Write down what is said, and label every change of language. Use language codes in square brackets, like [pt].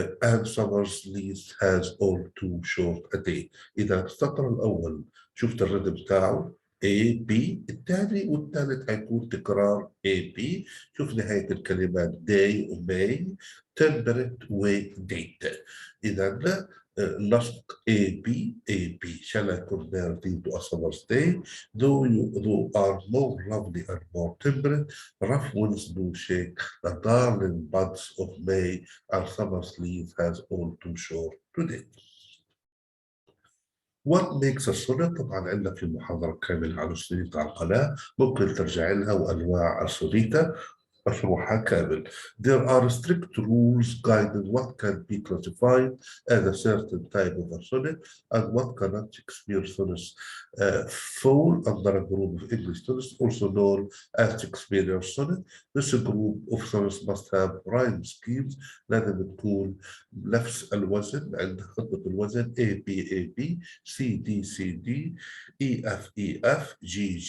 [en] And summer's lease has all too short a day. [ar] إذا السطر الأول شفت الردم بتاعه A B، الثاني والثالث هيكون تكرار A B. شوف نهاية الكلمات day و may temperate و date. إذا نسق A B. [en] Shall I compare thee to a summer's day? Though you are more lovely and more temperate, rough winds do shake the darling buds of May, and summer's leaf has all too short today. What makes a sonnet؟ [ar] طبعا عندنا في محاضرة كاملة عن السونيتا على القناة، ممكن ترجع لها، وأنواع السونيتا مشروحها كامل. [en] There are strict rules guiding what can be classified as a certain type of a sonnet and what cannot. Shakespeare sonnets fall under a group of English sonnets also known as Shakespearean sonnet. This group of sonnets must have rhyme schemes. [ar] لازم تكون نفس الوزن، عند خطة الوزن A B C D E F G.